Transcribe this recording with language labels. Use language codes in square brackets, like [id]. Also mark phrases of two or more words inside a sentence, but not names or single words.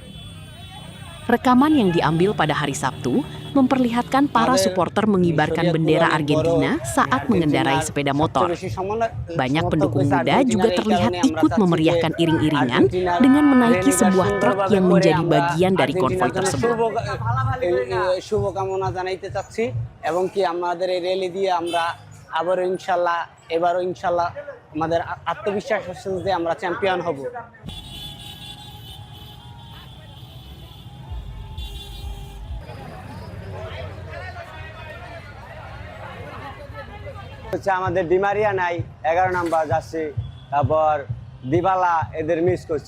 [id] Rekaman yang diambil pada hari Sabtu memperlihatkan para supporter mengibarkan bendera Argentina saat mengendarai sepeda motor. Banyak pendukung muda juga terlihat ikut memeriahkan iring-iringan dengan menaiki sebuah truk yang menjadi bagian dari konvoi tersebut. [bn] শুভকামনা জানাইতে চাচ্ছি এবং কি আমাদের এই র্যালি দিয়ে আমরা আবারও ইনশাআল্লাহ এবারও ইনশাআল্লাহ আমাদের আত্মবিশ্বাস আছে যে আমরা চ্যাম্পিয়ন হব। হচ্ছে আমাদের ডিমারিয়া নাই 11 নাম্বার যাচ্ছে, তারপর দিবালা এদের মিস করছে।